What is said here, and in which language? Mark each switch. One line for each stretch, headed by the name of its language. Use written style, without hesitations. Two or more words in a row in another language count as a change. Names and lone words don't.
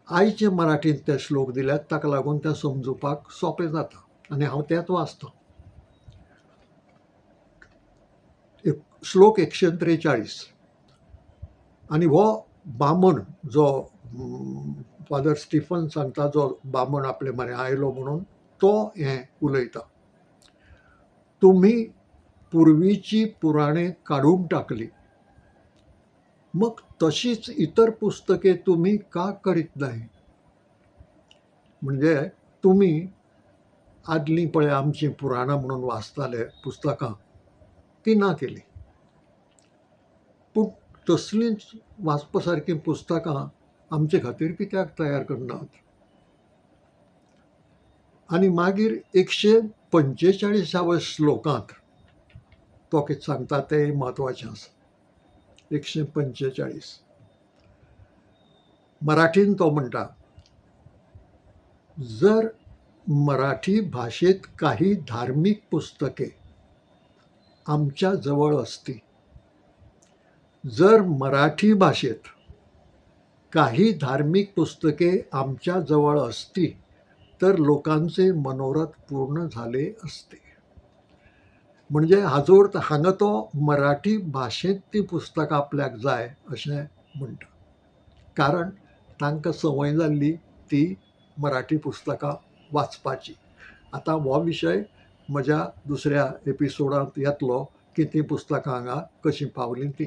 Konkani: आयचे मराठींत ते श्लोक दिल्यात, ताका लागून ते समजुपाक सोंपें जाता आनी हांव तेच वाचतां. श्लोक 143. आनी हो बामण जो फादर स्टिफन सांगता, जो बामण आपले म्हऱ्या आयलो म्हणून, तो हें उलयता.
Marathi: तुम्ही पूर्वीची पुराणे काडून टाकली, मग तशीच इतर पुस्तके तुम्ही का करीत नाही?
Konkani: म्हणजे तुम्ही आदलीं पळय आमची पुराणां म्हणून वाचताले पुस्तकां, ती ना केली, पूण तसलींच वाचपा सारकीं पुस्तकां आमचे खातीर कित्याक तयार करनात? आनी मागीर 145व्या श्लोकांत तो कितें सांगता तें म्हत्वाचें आसा. 145 मराठीन तो म्हणटा,
Marathi: जर मराठी भाषेत काही धार्मिक पुस्तके आमच्या जवळ असती, जर मराठी भाषेत काही धार्मिक पुस्तके आमच्या जवळ असती, तर लोकांचे मनोरथ पूर्ण झाले असते.
Konkani: म्हणजे हाजो अर्थ हांगा तो मराठी भाशेंत ती पुस्तकां आपल्याक जाय अशें म्हणटा, कारण तांकां संवय जाल्ली ती मराठी पुस्तकां वाचपाची. आतां हो विशय म्हज्या दुसऱ्या एपिसोडांत येतलो की ती पुस्तकां हांगा कशीं पावलीं ती.